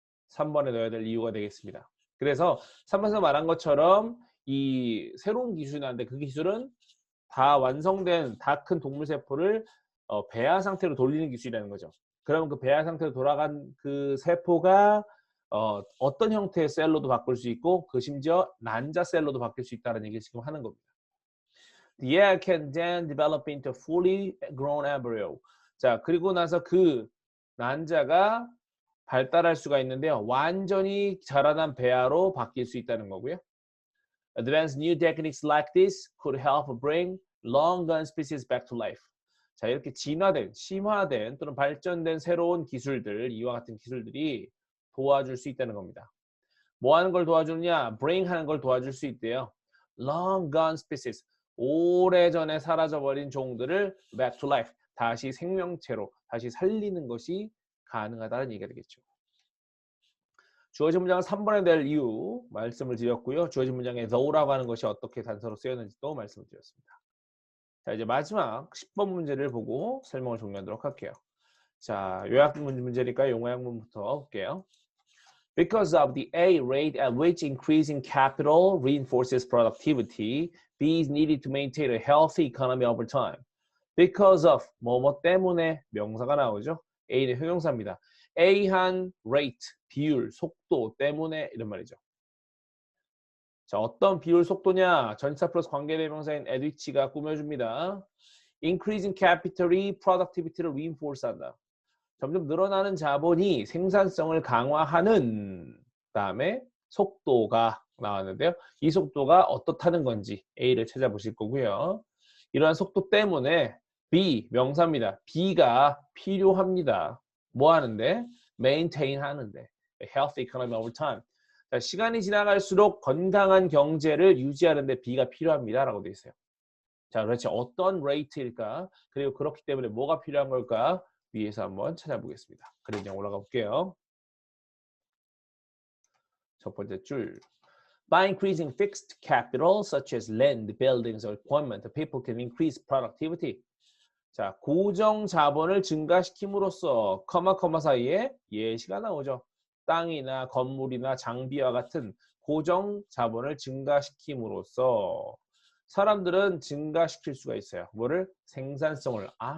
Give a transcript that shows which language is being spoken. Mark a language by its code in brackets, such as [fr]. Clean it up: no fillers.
[ko] 3번에 넣어야 될 이유가 되겠습니다. 그래서 3번에서 말한 것처럼 이 새로운 기술이 나왔는데 그 기술은 다 완성된 다 큰 동물 세포를 배아 상태로 돌리는 기술이라는 거죠. 그러면 그 배아 상태로 돌아간 그 세포가 어떤 형태의 셀로도 바꿀 수 있고 그 심지어 난자 셀로도 바뀔 수 있다는 얘기를 지금 하는 겁니다. [en] The egg can then develop into a fully grown embryo. [ko] 자, 그리고 나서 그 난자가 발달할 수가 있는데요. 완전히 자라난 배아로 바뀔 수 있다는 거고요. [en] Advanced new techniques like this could help bring long-gone species back to life. [ko] 자, 이렇게 진화된, 심화된 또는 발전된 새로운 기술들, 이와 같은 기술들이 도와줄 수 있다는 겁니다. 뭐 하는 걸 도와주느냐? bring 하는 걸 도와줄 수 있대요. [en] long-gone species, [ko] 오래전에 사라져버린 종들을 [en] back to life, [ko] 다시 생명체로, 다시 살리는 것이 가능하다는 얘기가 되겠죠. 주어진 문장은 3번에 될 이유 말씀을 드렸고요. 주어진 문장에 though라고 하는 것이 어떻게 단서로 쓰였는지도 말씀을 드렸습니다. 자, 이제 마지막 10번 문제를 보고 설명을 종료하도록 할게요. 자, 요약 문제니까 용어양문부터 볼게요. [en] Because of the A rate at which increasing capital reinforces productivity, B is needed to maintain a healthy economy over time. [ko] Because of 뭐뭐 때문에 명사가 나오죠. A는 형용사입니다. A한 rate, 비율, 속도 때문에 이런 말이죠. 자, 어떤 비율 속도냐? 전치사 플러스 관계대명사인 at which가 꾸며줍니다. Increasing capital이 productivity를 reinforce 한다. 점점 늘어나는 자본이 생산성을 강화하는 다음에 속도가 나왔는데요. 이 속도가 어떻다는 건지 A를 찾아보실 거고요. 이러한 속도 때문에 B, 명사입니다. B가 필요합니다. 뭐 하는데? maintain 하는데. [en] healthy economy over time. [ko] 자, 시간이 지나갈수록 건강한 경제를 유지하는데 B가 필요합니다. 라고 되어 있어요. 자, 그렇지. 어떤 레이트일까? 그리고 그렇기 때문에 뭐가 필요한 걸까? 위에서 한번 찾아보겠습니다. 그림 그냥 올라가 볼게요. 첫 번째 줄. [en] By increasing fixed capital such as land, buildings, or equipment, people can increase productivity. [ko] 자, 고정 자본을 증가시킴으로써 커마 사이에 예시가 나오죠. 땅이나 건물이나 장비와 같은 고정 자본을 증가시킴으로써 사람들은 증가시킬 수가 있어요. 뭐를? 생산성을.